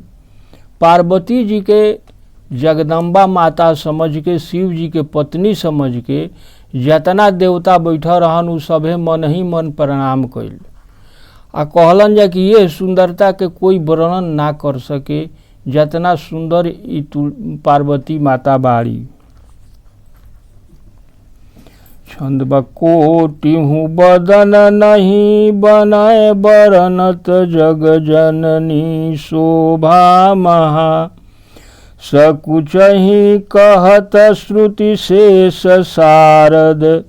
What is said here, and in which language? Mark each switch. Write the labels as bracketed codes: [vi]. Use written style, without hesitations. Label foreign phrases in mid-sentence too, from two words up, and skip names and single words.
[bho] पार्वती जी के जगदम्बा माता समझ के, शिव जी के पत्नी समझ के जितना देवता बैठा रहन उ सभे मन ही मन प्रणाम कइल। आ कहलन जा कि ये सुंदरता के कोई वर्णन ना कर सके जितना सुंदर ई पार्वती माता बाड़ी। [awa] छंद कोटि हूँ बदन नहीं बनाए बरनत जग जननी शोभा महा। सकुचहि कहत श्रुति शेष सारद।